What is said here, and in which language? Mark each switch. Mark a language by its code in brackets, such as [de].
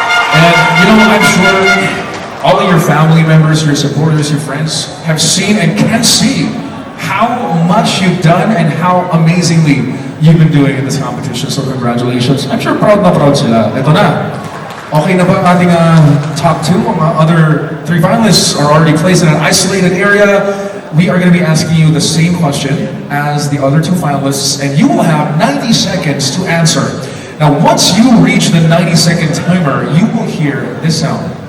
[en] And you know, I'm sure all of your family members, your supporters, your friends have seen and can see how much you've done and how amazingly you've been doing in this competition. [tl] So congratulations. I'm sure proud na proud sila. Ito na. Okay na ba ang ating top two? [en] Mga other three finalists are already placed in an isolated area. We are going to be asking you the same question as the other two finalists, and you will have 90 seconds to answer. Now, once you reach the 90-second timer, you will hear this sound.